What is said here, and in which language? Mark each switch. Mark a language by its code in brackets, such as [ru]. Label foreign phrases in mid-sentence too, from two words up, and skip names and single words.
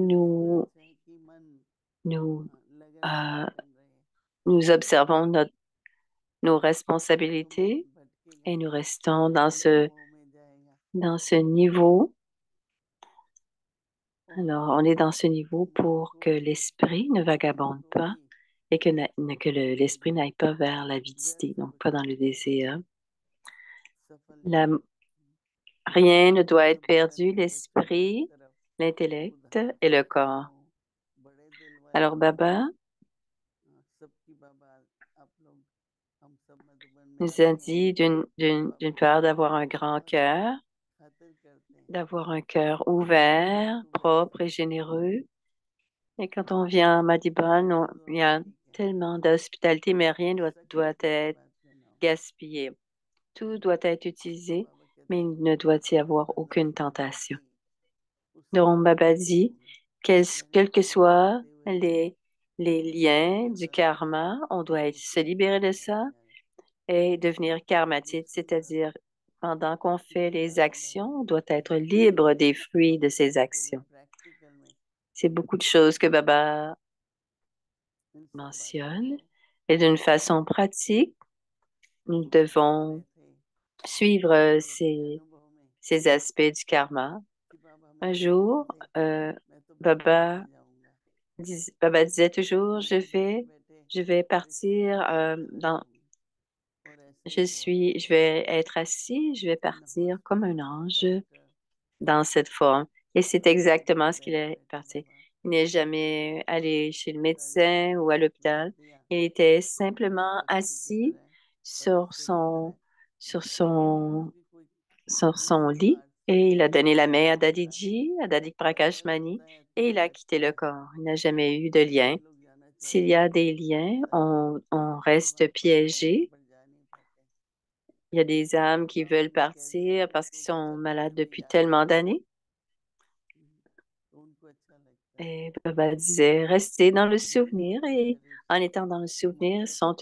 [hi] ये डिफरेंस है कि मन [fr] nous, [hi] लगन से euh, लगन रहे, [fr] nous observons nos [hi] तो मन [fr] responsabilités [hi] भटकेगा [fr] et nous [hi] नहीं, [fr] restons [hi] मोह में जाएगा। [fr] dans ce niveau. [hi] और [fr] Alors, on est dans ce niveau [hi] मन [fr] pour [hi] को [fr] que l'esprit ne [hi] मन [fr] vagabonde [hi] को [fr] pas [hi] भी [fr] et que l'esprit n'aille pas vers l'avidité, [hi] व्यर्थ [fr] donc pas dans [hi] भटकने [fr] le [hi] नहीं देना, [fr] désir. [hi] सफल [fr] La- [hi] नहीं, [fr] Rien ne doit [hi] और [fr] être [hi] बंधन [fr] perdu, [hi] में बचपन की [fr] l'esprit, [hi] तरफ [fr] l'intellect [hi] उदार [fr] et le [hi] करता [fr] corps. [hi] हूँ, बड़े दिल वाले [fr] Alors, Baba [hi] सबकी बाबा, आप लोग हम सब मधुबन में [fr] nous a [hi] आते हैं [fr] dit [hi] तो [fr] d'une [hi] आपकी [fr] part [hi] सेवा [fr] d'avoir un [hi] की [fr] grand [hi] बहुत [fr] cœur, [hi] खातिर करते हैं, [fr] d'avoir un cœur ouvert, [hi] परंतु वही [fr] propre et généreux. Et quand on vient à Madibon, [hi] तो [fr] il y [hi] आप [fr] a [hi] ठीक है, [fr] tellement d'hospitalité, mais rien doit [hi] सक्रियता की [fr] être [hi] बात करना हो, [fr] gaspillé. Tout doit être [hi] तो [fr] utilisé, [hi] बाबा कहते [fr] mais [hi] हैं [fr] il ne doit y avoir [hi] बंधन [fr] aucune tentation. [hi] ही उससे [fr] Donc, [hi] मुक्त [fr] Baba [hi] होना [fr] dit, [hi] होगा, यानी [fr] quels que [hi] कर्म [fr] soient [hi] करते हुए भी [fr] les liens du [hi] निर्बंध हो [fr] karma, on doit se [hi] मुक्त [fr] libérer de [hi] हो [fr] ça [hi] जाए, [fr] et devenir karmatique, [hi] ये सुंदर [fr] c'est-à-dire pendant qu'on fait les actions, on doit être libre des fruits de ces [hi] तो वही [fr] actions. [hi] प्रैक्टिकल में [fr] C'est beaucoup de choses que Baba [hi] इन सब बातों [fr] mentionne. [hi] को [fr] Et d'une façon pratique, nous [hi] सीख [fr] devons [hi] रहे थे [fr] suivre [hi] और अपने अनुभव में [fr] ces aspects du karma. [hi] कि बाबा मैं [fr] Un [hi] तो [fr] jour, [hi] पहले euh, मैं तो पहले [fr] Baba, [hi] निकल जाऊंगा [fr] Baba disait toujours, [hi] मैं तो बैठे बैठे [fr] je vais [hi] रिसीव [fr] partir [hi] करता रह जाऊंगा और ऐसे ही हुआ [fr] je vais être assis, je vais [hi] इन [fr] partir comme un [hi] हॉस्पिटल [fr] ange [hi] डॉक्टर [fr] dans cette forme. Et c'est [hi] बेड [fr] exactement [hi] पे [fr] ce qu'il [hi] बैठे [fr] est [hi] बैठे [fr] parti. [hi] बाबा [fr] Il n'est [hi] ने [fr] jamais allé chez le [hi] सारी [fr] médecin ou à [hi] चीजें [fr] l'hôpital. [hi] बता दिया [fr] Il était [hi] एक [fr] simplement [hi] पक्षी की [fr] assis [hi] तरह [fr] sur [hi] फरिश्ते की तरह [fr] sur son, [hi] क्योंकि कोई [fr] sur son [hi] उसी [fr] lit [hi] पार्ट से [fr] et il a donné la main à [hi] होता है [fr] Dadiji, à Dadik Prakash [hi] अगर [fr] Mani, [hi] होता है [fr] et [hi] तो [fr] il a quitté [hi] रहता [fr] le [hi] है [fr] corps. Il n'a jamais eu de lien. [hi] काफी लोग जाना [fr] S'il y [hi] चाहते [fr] a [hi] हैं [fr] des liens, on [hi] लेकिन [fr] reste [hi] वापस लौटने [fr] piégé. [hi] पर जा नहीं पाते [fr] Il y a des âmes [hi] तो [fr] qui [hi] बाबा [fr] veulent [hi] ने कह दिया [fr] partir [hi] कि [fr] parce qu'ils [hi] उनको [fr] sont [hi] बचपने [fr] malades [hi] में [fr] depuis [hi] याद [fr] tellement [hi] करना [fr] d'années. [hi] तो उनको अच्छा लगता है [fr] Et Baba disait, restez dans le [hi] लेकिन [fr] souvenir [hi] हमारे [fr] et [hi] शरीर [fr] en [hi] से [fr] étant dans le [hi] वो [fr] souvenir, ils [hi] मानते [fr] sont